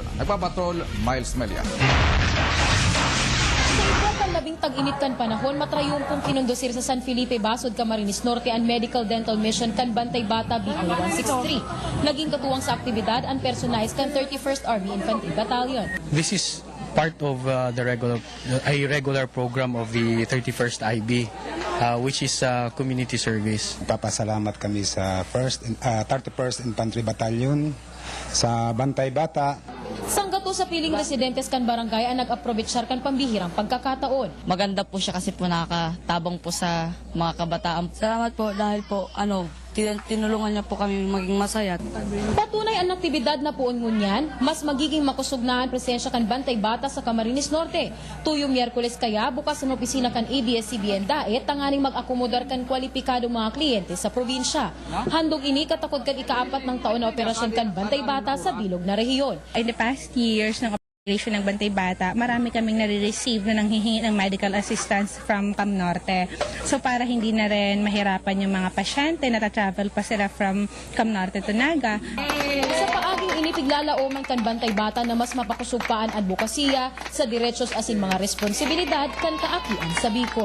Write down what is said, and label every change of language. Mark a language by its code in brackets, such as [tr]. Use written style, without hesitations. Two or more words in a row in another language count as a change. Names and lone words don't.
[bik] Nagpapatrol Miles Melia. Sa ito kan labing tag-init kan panahon, matrayumpong kinundusir sa San Felipe Basud, Camarines Norte ang [en] medical dental mission [bik] kan Bantay Bata Bicol 163. Naging katuwang sa aktibidad ang personahes kan 31st Army Infantry Battalion. [en] This is part of the regular program of the 31st IB, which is community service. [bik] Papasalamat kami sa 31st Infantry Battalion, sa Bantay Bata. Sanggato sa piling residentes kan barangay ang nag-aprovechar kan pambihirang pagkakataon. [tl] Maganda po siya kasi po nakakatabang po sa mga kabataan. Salamat po dahil po tinulungan niya po kami maging masaya. [bik] Patunay ang aktibidad na puon ngunyan, mas magiging makusog na ang presensya kan Bantay Bata sa Camarines Norte. Tuyong Miyerkules kaya bukas ang opisina kan ABS-CBN Daet tanganing mag-akomodar kan kwalipikadong mga kliyente sa probinsya. Handog ini katakod kan ika-4 ng taon na operasyon kan Bantay Bata sa bilog na rehiyon. [en] In the past years, [tl] ng Bantay Bata, marami kaming nare-receive na nanghihingi ng [en] medical assistance [tl] from Cam Norte. So para hindi na rin mahirapan yung mga pasyente na travel pa sila from Cam Norte to Naga. [bik] Sa paaging ini piglalauman kan Bantay Bata na mas mapakusog pa ang advokasya sa diretsyon asin mga responsibilidad kan kaakian sa Bicol.